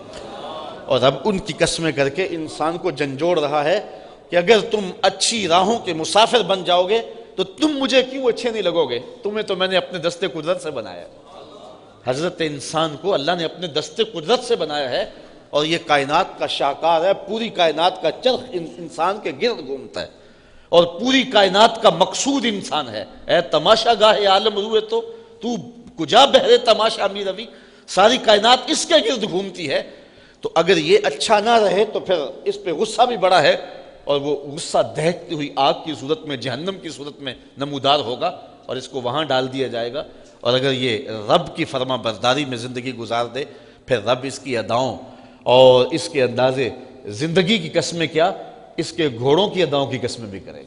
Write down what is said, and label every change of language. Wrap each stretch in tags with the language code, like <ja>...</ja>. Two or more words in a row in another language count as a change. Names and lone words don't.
<ur>اور اب ان کی قسمیں کر کے انسان کو جھنجھوڑ رہا ہے کہ اگر تم اچھی راہوں کے مسافر بن جاؤ گے تو تم مجھے کیوں اچھے نہیں لگو گے، تمہیں تو میں نے اپنے دست قدرت سے بنایا۔ حضرت انسان کو اللہ نے اپنے دست قدرت سے بنایا ہے اور یہ کائنات کا شاہکار ہے، پوری کائنات کا چرخ انسان کے گرد گھومتا ہے اور پوری کائنات کا مقصود انسان ہے۔</ur> <fa>اے تماشا گاہ عالم روئے تو کجا بہرے تماشا می روی،</fa> <ur>ساری کائنات اس کے گرد گھومتی ہے۔ تو اگر یہ اچھا نہ رہے تو پھر اس پہ غصہ بھی بڑا ہے، اور وہ غصہ دہکتی ہوئی آگ کی صورت میں، جہنم کی صورت میں نمودار ہوگا اور اس کو وہاں ڈال دیا جائے گا۔ اور اگر یہ رب کی فرما برداری میں زندگی گزار دے، پھر رب اس کی اداؤں اور اس کے اندازے زندگی کی قسمیں کیا، اس کے گھوڑوں کی اداؤں کی قسمیں بھی کرے گا۔</ur>